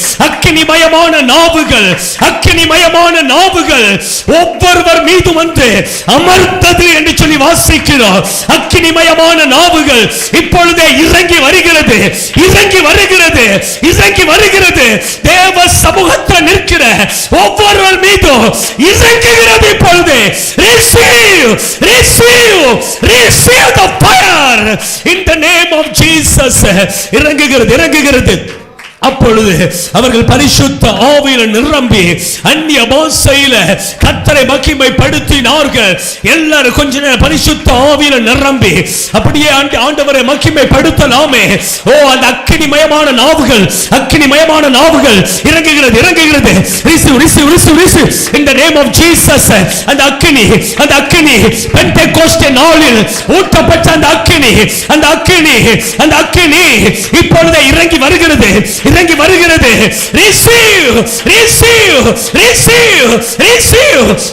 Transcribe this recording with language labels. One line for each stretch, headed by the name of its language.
Tamil: அக்கினிமயமான நாவுகள், அக்கினிமயமான நாவுகள் ஒவ்வொருவர் மீது வந்து அமர்ந்தது என்று சொல்லி வாசிக்கிறோம். அக்கினிமயமான நாவுகள் இப்பொழுதே இறங்கி வருகிறது, இறங்கி வருகிறது, இறங்கி வருகிறது. தேவ சமூகத்தில் நிற்கிற ஒவ்வொருவர் மீதும் இறங்குகிறது இப்பொழுது.
English: Receive, receive, receive the fire in the name of Jesus.
Tamil: இறங்குகிறது, இறங்குகிறது. அப்பொழுது அவர்கள் பரிசுத்த ஆவியில் நிரம்பி அந்நிய பாஷையில கர்த்தரை மகிமைப்படுத்தினார்கள். எல்லாரும் கொஞ்ச நேரம் பரிசுத்த ஆவியில் நிரம்பி அப்படியே ஆண்டவரை மகிமைப்படுத்தலாமே. ஓ அந்த அக்கினிமயமான நாவுகள், அக்கினிமயமான நாவுகள் இறங்குகிறது, இறங்குகிறது.
English: receive, receive, receive, receive in the name of Jesus.
Tamil: அந்த அக்கினி, அந்த அக்கினி பெந்தெகோஸ்தே நாளில் ஊற்றப்பட்ட அந்த அக்கினி, அந்த அக்கினி, அந்த அக்கினி இப்பொழுது இறங்கி வருகிறது, இறங்கி வருகிறது.
English: receive, receive, receive, receive.